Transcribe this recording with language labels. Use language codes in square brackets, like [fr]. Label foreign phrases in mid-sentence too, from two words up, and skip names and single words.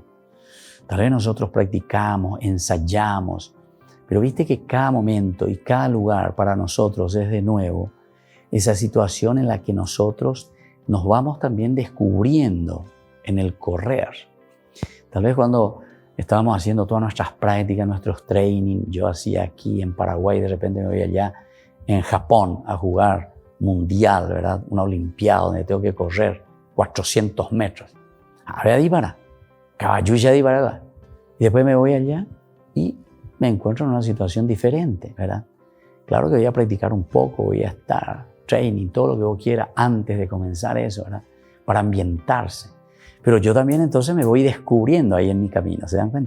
[es] Tal vez nosotros practicamos, ensayamos, pero viste que cada momento y cada lugar para nosotros es de nuevo esa situación en la que nosotros nos vamos también descubriendo en el correr. Tal vez cuando estábamos haciendo todas nuestras prácticas, nuestros training, yo hacía aquí en Paraguay, de repente me voy allá en Japón a jugar mundial, ¿verdad? Una olimpiada donde tengo que correr 400 metros. Ahora díbara, caballulla díbara. Y después me voy allá y me encuentro en una situación diferente, ¿verdad? Claro que voy a practicar un poco, voy a estar training, todo lo que vos quieras antes de comenzar eso, ¿verdad? Para ambientarse. Pero yo también entonces me voy descubriendo ahí en mi camino, ¿se dan cuenta?